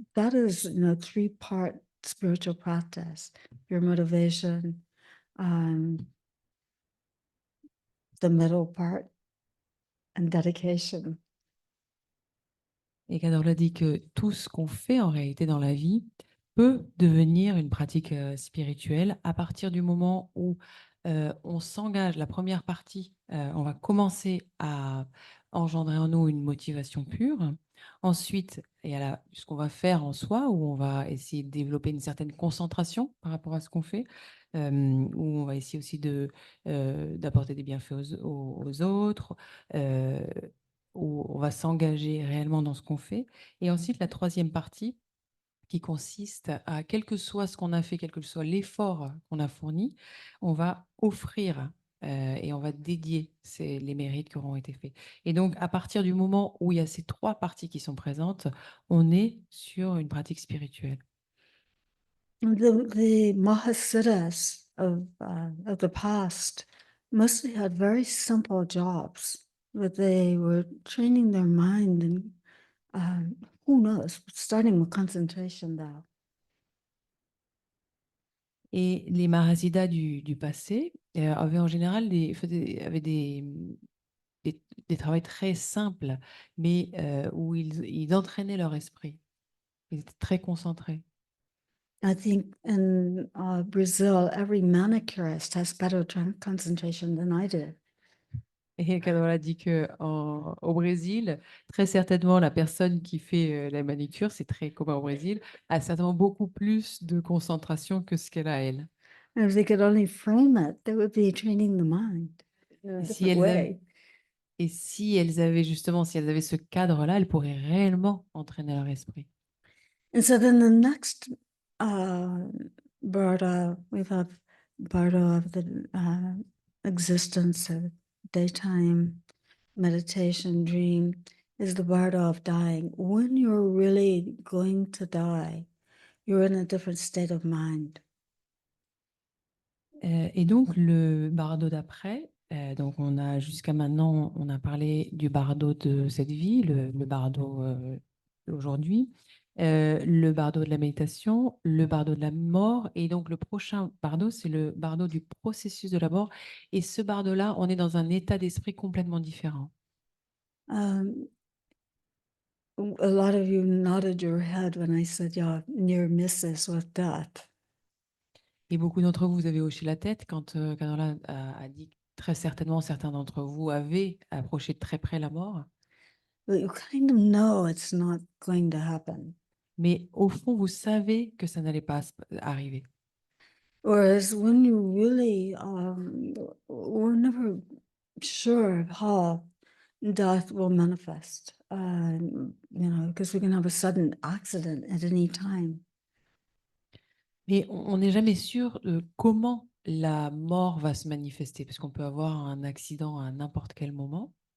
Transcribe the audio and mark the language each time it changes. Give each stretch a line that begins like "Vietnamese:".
English: That is, 3-part spiritual practice: your motivation, the middle part, and dedication.
French: Et Cadorla dit que tout ce qu'on fait en réalité dans la vie peut devenir une pratique spirituelle à partir du moment où on s'engage. La première partie, on va commencer à engendrer en nous une motivation pure. Ensuite, il y a ce qu'on va faire en soi, où on va essayer de développer une certaine concentration par rapport à ce qu'on fait. où on va essayer aussi d'apporter des bienfaits aux autres, où on va s'engager réellement dans ce qu'on fait. Et ensuite, la troisième partie, qui consiste à, quel que soit ce qu'on a fait, quel que soit l'effort qu'on a fourni, on va offrir et on va dédier les mérites qui auront été faits. Et donc, à partir du moment où il y a ces trois parties qui sont présentes, on est sur une pratique spirituelle.
English: The Mahasiddhas of the past mostly had very simple jobs, but they were training their mind and who knows, starting with concentration though.
French: Et les Mahasiddhas du passé avaient en général avaient des travaux très simples, mais où ils entraînaient leur esprit. Ils étaient très concentrés.
English: I think in Brazil, every manicurist has better concentration than I did.
French: Et Carola dit que au Brésil, très certainement, la personne qui fait la manicure, c'est très commun au Brésil, a certainement beaucoup plus de concentration que ce qu'elle a elle.
English: And if they could only frame it, they would be training the mind in a
French: Et si
English: different
French: elles avaient,
English: way.
French: et si elles avaient justement, si elles avaient ce cadre-là, elles pourraient réellement entraîner leur esprit.
English: And so then the next Bardo, we have Bardo of the existence of daytime meditation dream is the Bardo of dying. When you're really going to die, you're in a different state of mind.
French: Et donc, le bardo d'après, donc on a jusqu'à maintenant, on a parlé du bardo de cette vie, le bardo d'aujourd'hui, le bardo de la méditation, le bardo de la mort. Et donc, le prochain bardo, c'est le bardo du processus de la mort. Et ce bardo-là, on est dans un état d'esprit complètement différent.
English: A lot of you nodded your head when I said, yeah, near misses with death.
French: Et beaucoup d'entre vous, vous avez hoché la tête quand Carola a dit que très certainement certains d'entre vous avaient approché de très près la mort.
English: But you kind of know it's not going to happen.
French: Mais au fond, vous savez que ça n'allait pas arriver.
English: Whereas when you really, we're never sure of how death will manifest, because we can have a sudden accident at any time.
French: Mais on n'est jamais sûr de comment la mort va se manifester, parce qu'on peut avoir un accident à n'importe quel moment.